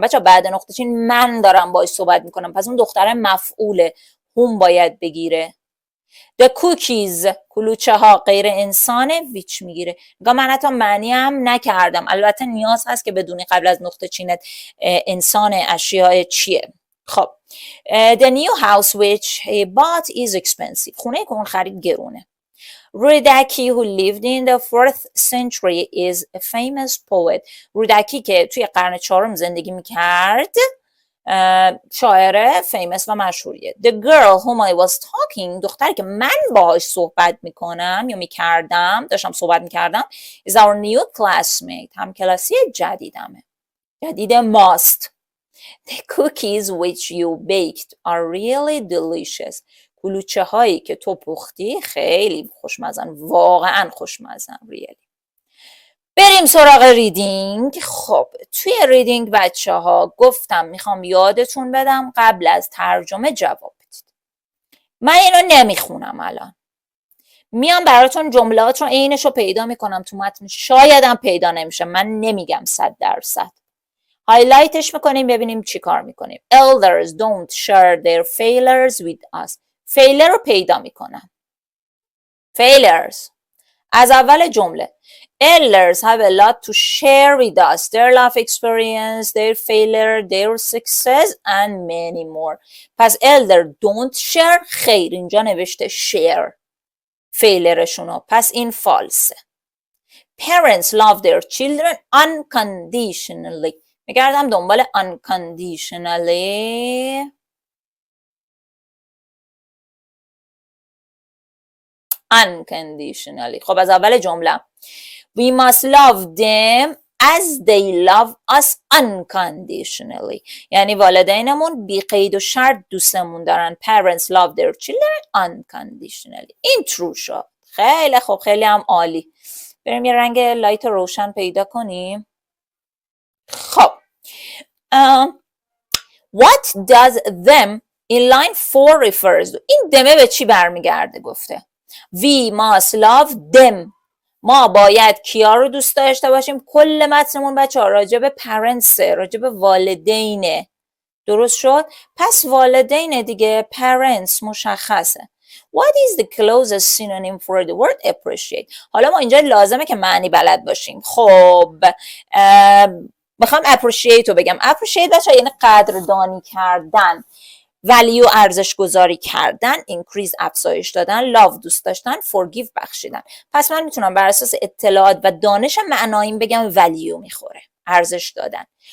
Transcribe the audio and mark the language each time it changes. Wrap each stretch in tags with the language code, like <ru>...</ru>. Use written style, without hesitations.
<fa>بچه بعد نقطه چین من دارم باهاش صحبت میکنم، پس اون دختر مفعوله، هم باید بگیره.</fa> <en>The cookies</en> <fa>کلوچه ها غیر انسانه، which میگیره. من حتی معنی هم نکردم، البته نیاز هست که بدونی قبل از نقطه چینت انسان اشیاء چیه.</fa> <en>خب the new house which he bought is expensive.</en> <fa>خونه که اون خرید گرونه.</fa> <en>رودکی who lived in the 4th century is a famous poet.</en> <fa>رودکی که توی قرن 4 زندگی میکرد شاعر فیمس و مشهوریه.</fa> <en>The girl whom I was talking</en> <fa>دختری که من باهاش صحبت میکنم یا میکردم، داشتم صحبت میکردم</fa> <en>is our new classmate.</en> <fa>هم کلاسی جدیدمه، جدید ماست.</fa> <en>The cookies which you baked are really delicious.</en> <fa>کلوچه هایی که تو پختی خیلی خوشمزن، واقعا خوشمزن. really. بریم سراغ ریدینگ. خب توی ریدینگ بچه ها گفتم میخوام یادتون بدم قبل از ترجمه جواب بدید. من اینو نمیخونم الان، میام براتون جملات رو عینش رو پیدا میکنم تو متن، شایدم پیدا نمیشه، من نمیگم 100%. هایلایتش میکنیم ببینیم چی کار میکنیم.</fa> <en>Elders don't share their failures with us.</en> <fa>فیلر رو پیدا میکنم. failures از اول جمله.</fa> <en>Elders have a lot to share with us. Their life experience, their failure, their success and many more.</en> <fa>پس</fa> <en>elder don't share</en> <fa>خیر، اینجا نوشته share فیلرشونو، پس این فالسه.</fa> <en>Parents love their children unconditionally.</en> <fa>میگردم دنبال unconditionally.</fa> <en>unconditionally. خب از اول جمله we must love them as they love us unconditionally.</en> <fa>یعنی والدینمون بی قید و شرط دوستمون دارن.</fa> <en>Parents love their children unconditionally.</en> <fa>این true شد. خیلی خوب، خیلی هم عالی. بریم یه رنگ لایت روشن پیدا کنیم. خب</fa> <en>what does them in line 4 refers to.</en> <fa>این دمه به چی برمیگرده گفته.</fa> <en>We must love them.</en> <fa>ما باید کیا رو دوست داشته باشیم؟ کل متنمون بچه‌ها راجع به parents، راجع به والدینه. درست شد؟ پس والدین دیگه، parents مشخصه.</fa> <en>What is the closest synonym for the word appreciate؟</en> <fa>حالا ما اینجا لازمه که معنی بلد باشیم. خب میخوام appreciate رو بگم. appreciate بچه‌ها یعنی قدردانی کردن، value ارزش گذاری کردن، increase افزایش دادن، love دوست داشتن، forgive بخشیدن. پس من میتونم بر اساس اطلاعات و دانش معناییم بگم value میخوره، ارزش دادن.</fa>